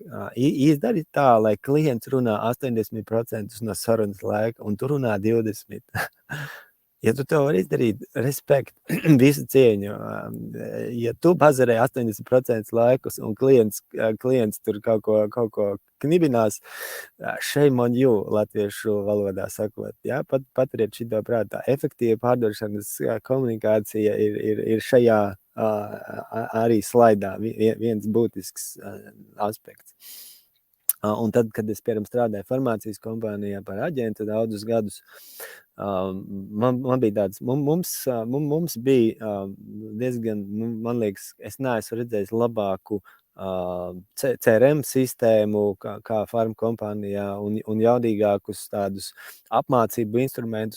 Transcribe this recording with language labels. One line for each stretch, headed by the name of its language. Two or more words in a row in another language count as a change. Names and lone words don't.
Latvian: Izdarīt tā, lai klients runā 80% no sarunas laika, un tu runā 20%. Ja tu to vari izdarīt, respekt, visu cieņu. Ja tu bazarē 80% laikus un klients tur kaut ko knibinās,
English: shame on you,
Latvian: latviešu valodā sakot. Ja? Paturiet šito prātā. Efektīva pārdošanas komunikācija ir šajā arī slaidā viens būtisks aspekts. Un tad, kad es, piemēram, strādāju farmācijas kompānijā par aģentu daudzus gadus, man bija tāds, mums bija diezgan, man liekas, es neesmu redzējis labāku CRM sistēmu kā farma kompānijā un jaudīgākus tādus apmācību instrumentus.